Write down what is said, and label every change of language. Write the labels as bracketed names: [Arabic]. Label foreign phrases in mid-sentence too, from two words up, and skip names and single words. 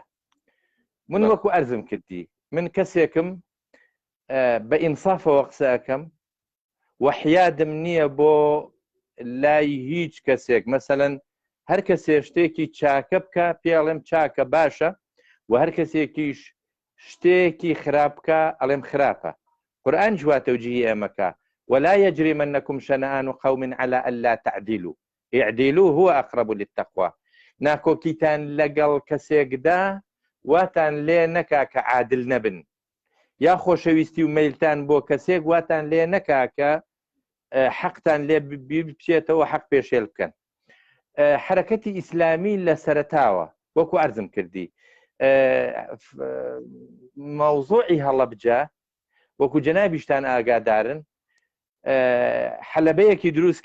[Central Kurdish] من وەکو ئەرزم کردی من کەسێکم بە ئینسافەوە قسە ئەەکەم وەحیادم نییە بۆ لای هیچ کەسێک مەسەلەن هەر کەسێ شتێکی چاکە بکە پێڵێم چاکە باشە و هەر کەسێکیش شتێکی خراپکە ئەڵێم خراپە. قورئان جواتەوجیهی ئێمەکە [Arabic] ولا يجرمنكم شنآن قوم على ألا تعدلوا اعدلوا هو أقرب للتقوى. [Central Kurdish] ناکۆکیتان لەگەڵ کەسێکدا واتان لێ نەکا کە عادل نەبن یا خۆشەویستی و مەیلتان بۆ کەسێک واتان لێ نەکا کە حەقتان لێ بچێتەوە حەق پێشێل بکەن. حرەکەتی ئیسلامی لە سەرەتاوە وەکو ئەرزم کردی مەوزوعی هەڵەبجە وەکو جەنابیشتان ئاگادارن حەلەبەیەکی دروست